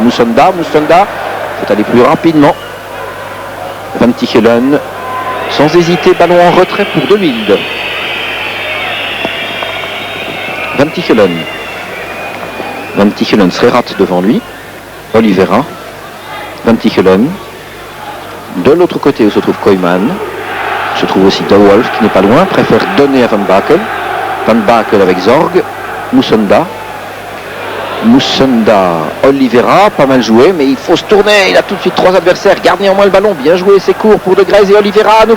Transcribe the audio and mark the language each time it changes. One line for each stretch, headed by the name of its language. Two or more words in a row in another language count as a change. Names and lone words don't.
French: Moussonda, il faut aller plus rapidement. Van Tichelen, sans hésiter, ballon en retrait pour De Wilde. Van Tichelen serait rate devant lui. Oliveira. Van Tichelen. De l'autre côté où se trouve Koyman, se trouve aussi De Wolf qui n'est pas loin, préfère donner à Van Bakel. Van Bakel avec Zorg. Moussonda, Oliveira, pas mal joué, mais il faut se tourner. Il a tout de suite 3 adversaires, garde néanmoins le ballon, bien joué, c'est court pour De Greyz et Oliveira à nouveau.